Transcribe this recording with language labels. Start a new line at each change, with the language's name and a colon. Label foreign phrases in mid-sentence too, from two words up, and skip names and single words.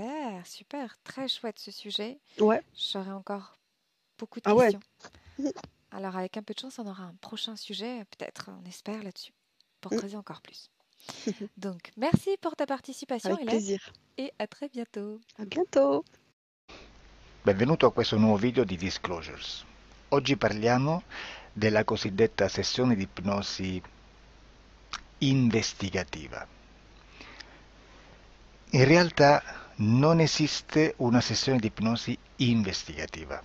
French: Super, super, très chouette ce sujet. Ouais. J'aurai encore beaucoup de Ah ouais. questions. Alors avec un peu de chance, on aura un prochain sujet, peut-être, on espère là-dessus, pour Mm. creuser encore plus. Donc merci pour ta participation, Avec Hélène, plaisir. et à très bientôt. À bientôt.
Italian: Benvenuto a questo nuovo video di Disclosures. Oggi parliamo della cosiddetta sessione di ipnosi investigativa. In realtà non esiste una sessione di ipnosi investigativa.